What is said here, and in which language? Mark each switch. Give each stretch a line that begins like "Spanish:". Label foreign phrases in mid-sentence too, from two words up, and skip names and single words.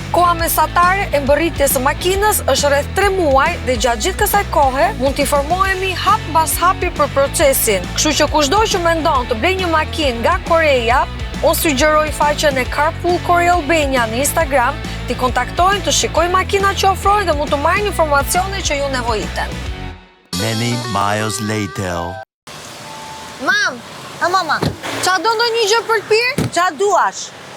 Albanian: Koha mesatare e mbërritjes së makinës është rreth 3 muaj dhe gjatë gjithë kësaj kohe mund të informohemi hap mbas hapi për procesin. Kështu që kushdo që mendon të blejë një makinë nga Koreja, unë sugjeroj faqen e Carpool Korea Albania në Instagram, t'i kontaktojnë, të shikojnë makina që ofrojnë dhe mund të marrin informacione që ju nevojiten.
English: Many miles later.
Albanian: Mam, A mama, qa do ndonjë gjë për të pirë? qa duash?